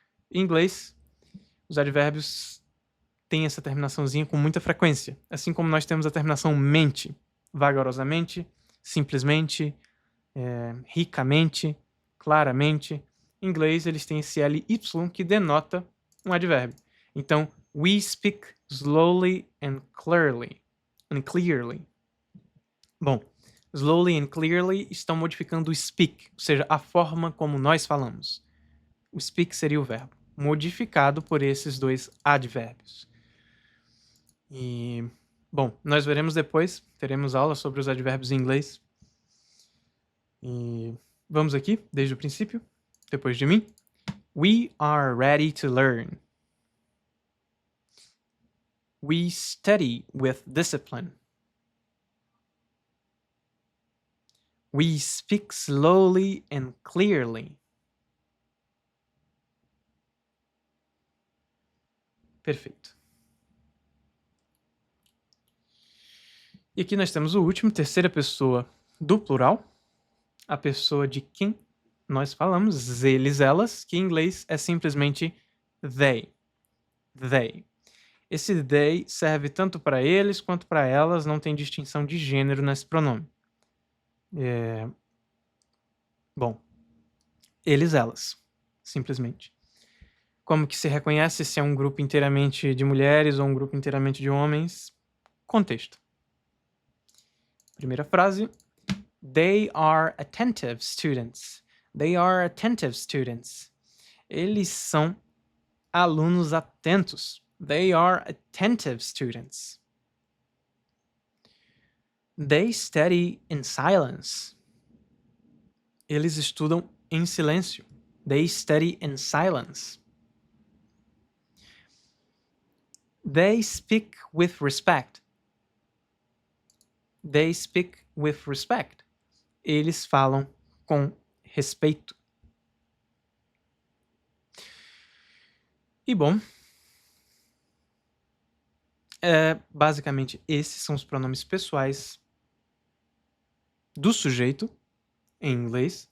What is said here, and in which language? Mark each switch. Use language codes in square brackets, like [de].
[pt] Em inglês, os advérbios têm essa terminaçãozinha com muita frequência, assim como nós temos a terminação mente, vagarosamente, simplesmente, ricamente, claramente. Em inglês, eles têm esse LY que denota um advérbio. Então, [en] we speak slowly and clearly. [pt] Bom, [en] slowly and clearly [pt] estão modificando o speak, ou seja, a forma como nós falamos. O speak seria o verbo, modificado por esses dois advérbios. E, bom, nós veremos depois, teremos aula sobre os advérbios em inglês. E vamos aqui, desde o princípio, depois de mim. [en] We are ready to learn. We study with discipline. We speak slowly and clearly. [pt] Perfeito. E aqui nós temos o último, terceira pessoa do plural. A pessoa de quem nós falamos, eles, elas, que em inglês é simplesmente they. They. Esse they serve tanto para eles quanto para elas, não tem distinção de gênero nesse pronome. Bom, eles, elas, simplesmente. Como que se reconhece se é um grupo inteiramente de mulheres ou um grupo inteiramente de homens? Contexto. Primeira frase. [en] They are attentive students. They are attentive students. [pt] Eles são alunos atentos. [en] They are attentive students. They study in silence. [pt] Eles estudam em silêncio. [en] They study in silence. They speak with respect. They speak with respect. [pt] Eles falam com respeito. E bom, basicamente esses são os pronomes pessoais do sujeito em inglês.